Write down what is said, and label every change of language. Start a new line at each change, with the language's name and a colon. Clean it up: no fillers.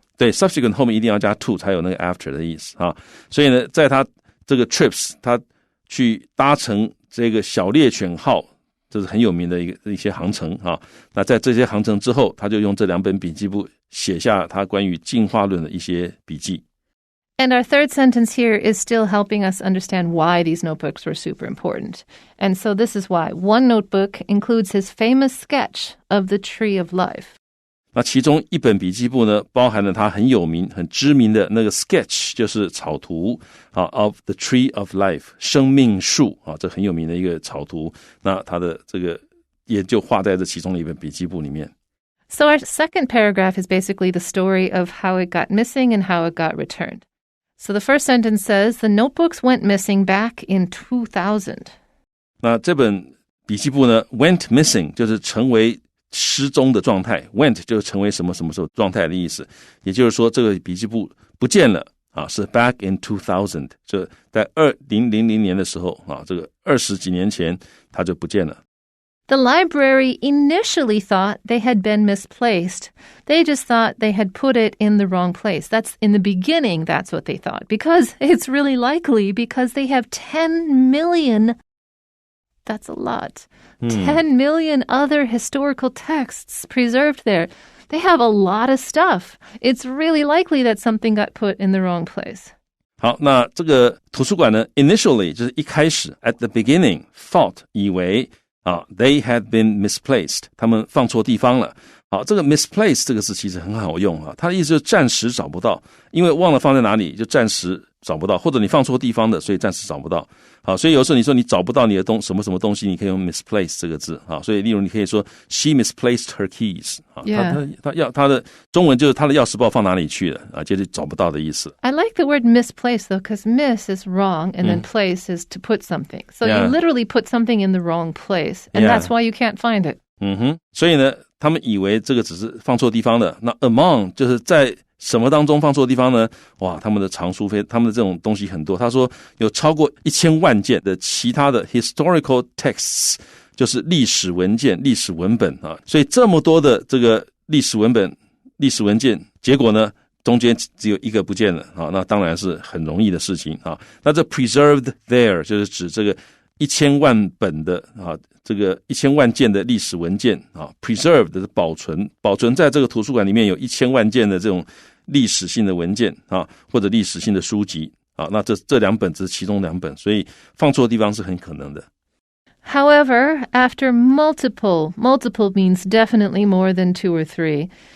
Chinese: 对 subsequent 后面一定要加 to 才有那个 after 的意思所以呢在他这个 trips 他去搭乘这个小猎犬号，这是很有名的一些航程那在这些航程之后他就用这2本笔记簿写下他关于进化论的一些笔记。
English: And our third sentence here is still helping us understand why these notebooks were super important. And so this is why. One notebook includes his famous sketch of the tree of life.
Chinese: 那其中1本笔记簿呢包含了他很有名很知名的那个 sketch 就是草图
English: of the tree of life
Chinese: 生命树这很有名的一个草图。那他的这个也就画在这其中的1本笔记簿里面。
English: So our second paragraph is basically the story of how it got missing and how it got returned.So the first sentence says, the notebooks went missing back in 2000.
Chinese: 那这本笔记簿呢
English: went missing
Chinese: 就是成为失踪的状态 went 就成为什么什么时候状态的意思，也就是说这个笔记簿不见了是
English: back in 2000
Chinese: 就在2000年的时候这个20几年前它就不见了。
English: The library initially thought they had been misplaced. They just thought they had put it in the wrong place. That's in the beginning, that's what they thought. Because it's really likely because they have 10 million, that's a lot, 10 million other historical texts preserved there. They have a lot of stuff. It's really likely that something got put in the wrong place.
Chinese: 好，那这个图书馆呢 initially 就是一开始
English: at the beginning
Chinese: thought 以为
English: They had been misplaced，
Chinese: 他们放错地方了。好，这个 misplaced 这个字其实很好用它的意思就是暂时找不到，因为忘了放在哪里就暂时找不到，或者你放错地方的，所以暂时找不到。好，所以有时候你说你找不到你的什么什么东西，你可以用 misplace 这个字。好，所以例如你可以说
English: she misplaced her keys。
Chinese: 他的中文就是他的钥匙不知道放哪里去了就是找不到的意思。
English: I like the word misplace though, because miss is wrong and then place is to put something. So you literally put something in the wrong place, and that's why you can't find it.
Chinese: 所以呢，他们以为这个只是放错地方的。那 among 就是在什么当中放错地方呢？哇，他们的藏书他们的这种东西很多。他说有超过1000万件的其他的
English: historical texts，
Chinese: 就是历史文件、历史文本所以这么多的这个历史文本、历史文件，结果呢，中间只有一个不见了那当然是很容易的事情那这
English: preserved there
Chinese: 就是指这个1000万本的这个1000万件的历史文件preserved 是保存在这个图书馆里面有1000万件的这种历史性的文件或者历史性的书籍那这两本只是其中2本，所以放错地方是很可能的。
English: However, after multiple means definitely more than 2 or 3.